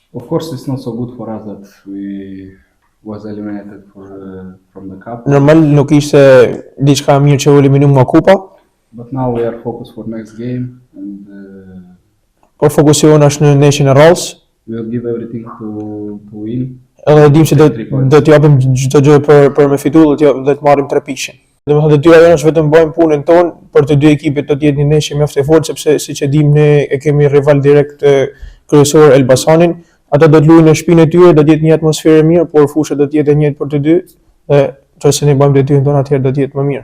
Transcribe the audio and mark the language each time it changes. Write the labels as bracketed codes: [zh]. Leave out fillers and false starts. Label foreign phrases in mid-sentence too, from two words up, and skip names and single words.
[en] Of course, it's not so good for us that we was eliminated from the cup. [sq] Normal nuk ishte diçka mirë që u eliminum nga kupa, [en] But now we are focused for next game and [sq] por fokusi jonë është në ndeshjen e radhës. [en] we will give everything to win. [sq] Edhe dim se do t'japim çdo gjë për me fitu dhe të marrim 3 pikë. Domethënë detyra jonë është vetëm bëjmë punën tonë për të dy ekipet do të jetë një ndeshje mjaft e fortë sepse siç e dim ne e kemi rival direkt kryesor Elbasanin. Ata do të luajnë në shtëpinë e tyre, do të jetë një atmosferë e mirë, por fusha do të jetë e njëjtë për të dy dhe nëse ne bëjmë detyrën tonë atëherë do të jetë më mirë.